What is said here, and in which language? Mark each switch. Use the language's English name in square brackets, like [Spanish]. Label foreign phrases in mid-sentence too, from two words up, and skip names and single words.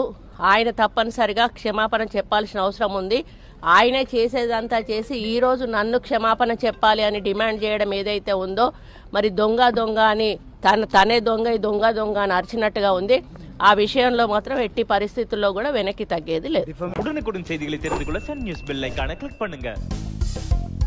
[Telugu] ఆయన తప్పనిసరిగా క్షమాపణ చెప్పాల్సిన అవసరం ఉంది. ఆయనే చేసేదంతా చేసి ఈరోజు నన్ను క్షమాపణ చెప్పాలి అని డిమాండ్ చేయడం ఏదైతే ఉందో మరి దొంగ అని తనే దొంగ అని అరిచినట్టుగా ఉంది. ఆ విషయంలో మాత్రం ఎట్టి పరిస్థితుల్లో కూడా వెనక్కి తగ్గేది లేదు. [Tamil] உடனுக்குடன் செய்திகளை தெரிந்து கொள்ள சன் நியூஸ் பெல் ஐகானை கிளிக் பண்ணுங்க.